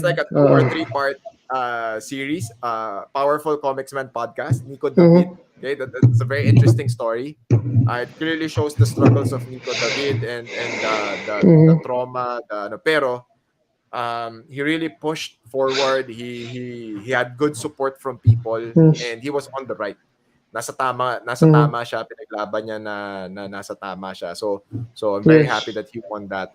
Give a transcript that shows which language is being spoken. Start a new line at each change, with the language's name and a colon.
English: It's like a 2 or 3 part series. Powerful Comicsman Podcast. Nico David. Okay, that's a very interesting story. It clearly shows the struggles of Nico David and the trauma. Pero he really pushed forward. He had good support from people, and he was on the right.
Filipino: Nasa tama siya, pinaglaban niya na nasa tama siya.
English: So I'm very happy that he won that.